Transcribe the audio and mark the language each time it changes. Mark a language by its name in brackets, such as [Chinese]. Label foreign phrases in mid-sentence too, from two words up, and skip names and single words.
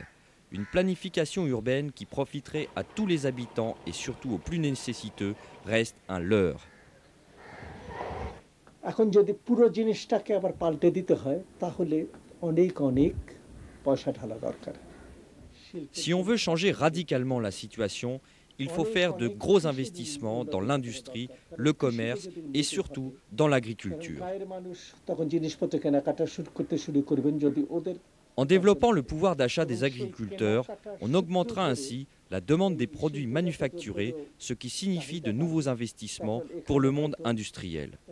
[French] Une planification urbaine qui profiterait à tous les habitants et surtout aux plus nécessiteux reste un leurre. [Bangla] এখন যদি পুরো জিনিসটাকে আবার পাল্টে দিতে হয় তাহলে অনেক অনেক পয়সা ঢালা দরকার। [French] Si on veut changer radicalement la situation, il faut faire de gros investissements dans l'industrie, le commerce et surtout dans l'agriculture. En développant le pouvoir d'achat des agriculteurs, on augmentera ainsi la demande des produits manufacturés, ce qui signifie de nouveaux investissements pour le monde industriel.